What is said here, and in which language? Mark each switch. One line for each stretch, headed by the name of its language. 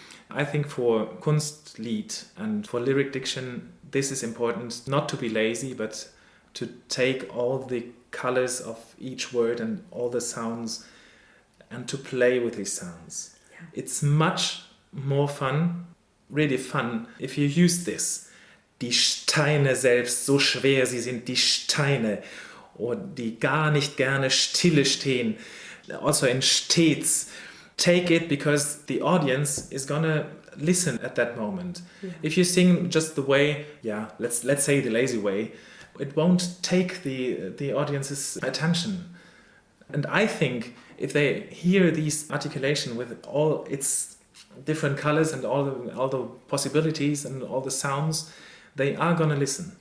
English: I think for Kunstlied and for lyric diction, this is important, not to be lazy, but to take all the colors of each word and all the sounds and to play with these sounds. Yeah. It's much more fun, really fun, if you use this.
German: Die Steine selbst, so schwer sie sind, die Steine. Oder die gar nicht gerne stille stehen. Also in stets.
English: Take it because the audience is gonna listen at that moment. Yeah. If you sing just the way, let's say the lazy way, it won't take the audience's attention. And I think if they hear these articulation with all its different colors and all the possibilities and all the sounds, they are gonna listen.